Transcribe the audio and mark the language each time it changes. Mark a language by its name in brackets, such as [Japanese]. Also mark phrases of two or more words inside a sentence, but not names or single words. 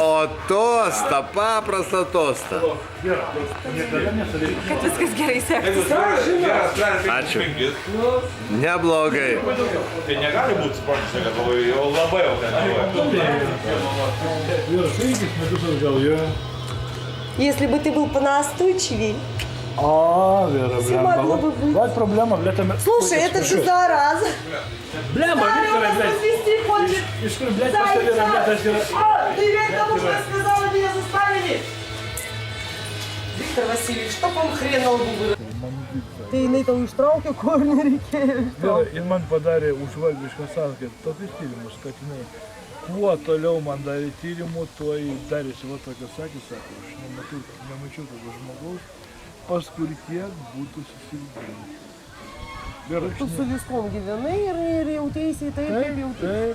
[Lithuanian] O tostą, paprastą tostą. Niekada nesakyk. kad viskas gerai sektųsi. Ačiū. Neblogai. Tai negali būti sportininkas, kad jau labai jau ten. Vyras 5 metus atgal, jo. [Russian] Если бы ты был понастойчивее. А, Вера, могло бы быть. Вот проблема, бля, там... Слушай, это же зараза. Бляма, Виктора, блядь. Развести хочет. И что, блядь, просто Вера, блядь, разбирать. Ты ведь тому, что я сказала, меня заставили. Виктор Васильевич, чтоб он хрен на лбу вырос. Ты на этом [Lithuanian] ištraukė, ko nereikėjo. Ir man padarė užvalgišką sąskaitą, tokius tyrimus, kad jinai kuo toliau man darė tyrimų, tuo darėsi va tokia sakė, sako, aš nemačiau tokio žmogaus, pas kur kiek būtų susirgimų. Tu su viskom gyvenai ir jautėsi taip, kaip jautėsi.